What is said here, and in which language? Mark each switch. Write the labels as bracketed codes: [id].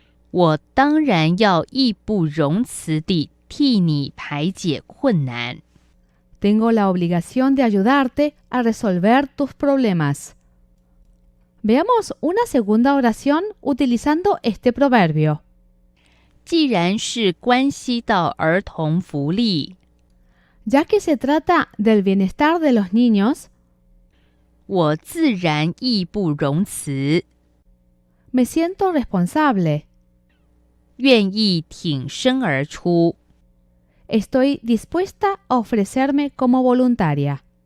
[zh] 我当然要义不容辞地替你排解困难。 [es] Tengo la obligación de ayudarte a resolver tus problemas. Veamos una segunda oración utilizando este proverbio. [zh] 既然是关系到儿童福利， [es] Ya que se trata del bienestar de los niños, [zh] 我自然义不容辞。 [es] Me siento responsable. [zh] 愿意挺身而出。 [es] Estoy dispuesta a ofrecerme como voluntaria.